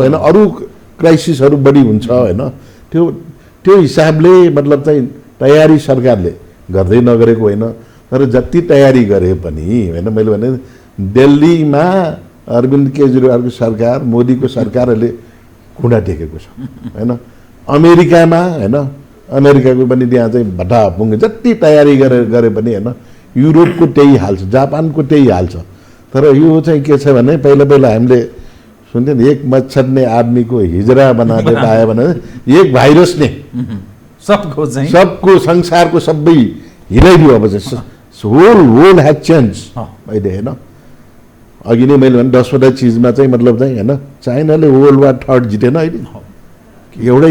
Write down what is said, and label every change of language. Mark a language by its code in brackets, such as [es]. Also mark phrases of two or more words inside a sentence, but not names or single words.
[ne] होइन, अरू क्राइसिसहरू बढी हुन्छ होइन। त्यो हिसाबले मतलब चाहिँ तयारी सरकारले गर्दै नगरेको होइन, तर जति तयारी गरे पनि होइन, मैले भने दिल्लीमा अरविन्द केजरीवालको सरकार, मोदीको सरकारहरूले खुँडा टेकेको छ होइन। अमेरिकामा होइन, अमेरिकाको पनि त्यहाँ चाहिँ भट्टाभुङ्गे जति तयारी गरे पनि होइन, युरोपको त्यही हाल छ, जापानको त्यही हाल छ। तर यो चाहिँ के छ भने पहिला हामीले सुन्थ्यो नि, [hi] एक मच्छर ने आदमी को हिजरा बना देता है [ne] भने एक भाइरस ने सबको संसारको सबै हिलाइदियो। अब चाहिँ [en] whole has change [ne] अहिले होइन। अघि नै मैले भने 10वटा चिजमा चाहिँ मतलब चाहिँ होइन, चाइनाले [en] world war third [ne] जितेन अहिले एउटै।